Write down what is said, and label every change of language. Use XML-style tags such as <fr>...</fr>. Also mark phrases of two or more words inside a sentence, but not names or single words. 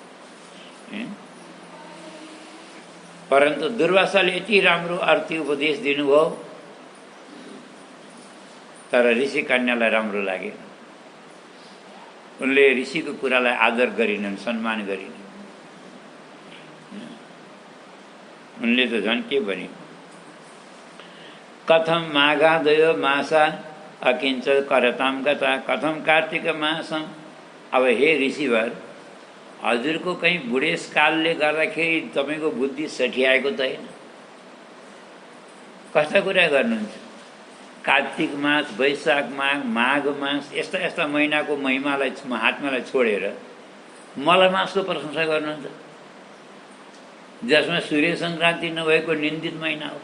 <ne>परन्तु दुर्वासाले यति राम्रो अर्थी उपदेश दिनुभयो, तर ऋषि कन्यालाई राम्रो लागेन। उनले ऋषिको कुरालाई आदर गरिनन्, सम्मान गरिनन्। उनले त झन् के भने,</ne> <sa>कथम माघादयो मासा अकिञ्च करताम गता कथम कार्तिक मासम।</sa> <ne>अब हे ऋषिवर, हजुरको कहीँ बुढेसकालले गर्दाखेरि तपाईँको बुद्धि सठियाएको त होइन? कस्ता कुरा गर्नुहुन्छ? कार्तिक मास, वैशाख माघ, माघ मास यस्ता यस्ता महिनाको महिमालाई, महात्मालाई छोडेर मलमासको प्रशंसा गर्नुहुन्छ, जसमा सूर्य सङ्क्रान्ति नभएको निन्दित महिना हो।</ne>